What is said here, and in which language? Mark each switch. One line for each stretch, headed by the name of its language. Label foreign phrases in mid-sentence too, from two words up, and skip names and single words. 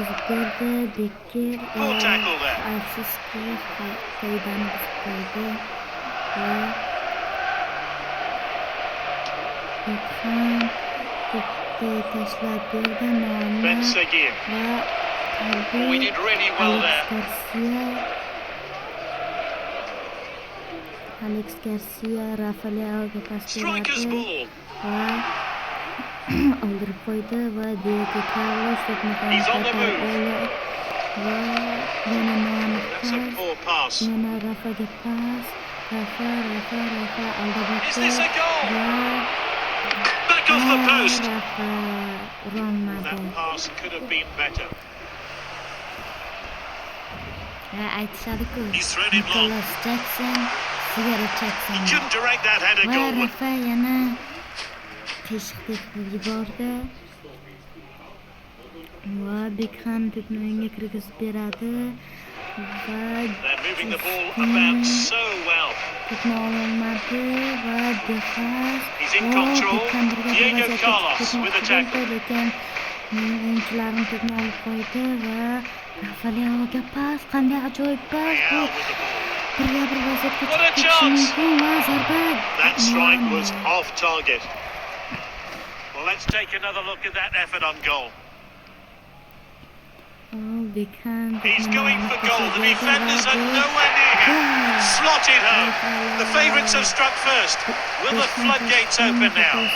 English: Poor tackle there. Ben Seguir. We did really well there. Alex Garcia, Rafael Striker's ball.
Uzbek: Oldirib qo'ydi va Diego Carlos to'pni
English: He's on the move.
Uzbek: va yana
English: That's a poor pass.
Uzbek: yana Rafaga pas. Rafa aldab
English: Is this a goal? Back off the post.
Uzbek: Rafa urilmadi.
English: That pass could have been better.
Uzbek: Aytishadi-ku.
English: He's thrown it long. Nicholas Jackson, Cigarette Jackson. He couldn't direct that header
Uzbek: Va
English: goalward.
Uzbek: Rafa yana qiyshiqdek yubordi va Bekxan to'pni o'yinga kirgizib beradi va
English: They're moving the ball about so well.
Uzbek: to'pni ololmadi va Defas
English: He's in control. Diego Carlos with a tackle.
Uzbek: lekin o'yinchilarim to'pni olib qo'ydi va Rafaelga pas, qanday ajoyib pas bu.
English: Real with the ball.
Uzbek: Birga bir vaziyatga
English: What a
Uzbek: chiqishi
English: chance!
Uzbek: mumkin va zarba.
English: That strike was off target. Well, let's take another look at that effort on goal. Bekxan He's going for goal. The defenders are nowhere near him. Slotted home. The favourites have struck first. Will the floodgates open now?